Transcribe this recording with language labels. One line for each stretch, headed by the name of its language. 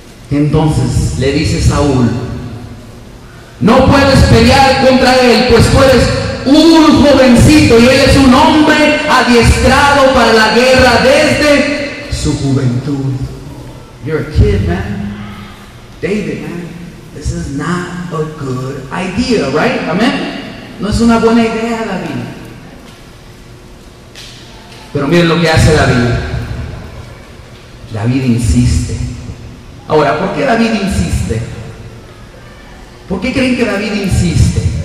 Spanish: Entonces le dice Saúl, no puedes pelear contra él, pues tú eres un jovencito y él es un hombre adiestrado para la guerra desde su juventud.
English: You're a kid, man. David, man. This is not a good idea, right?
Spanish: Amén. No es una buena idea, David. Pero miren lo que hace David. David insiste. Ahora, ¿por qué David insiste? ¿Por qué creen que David insiste?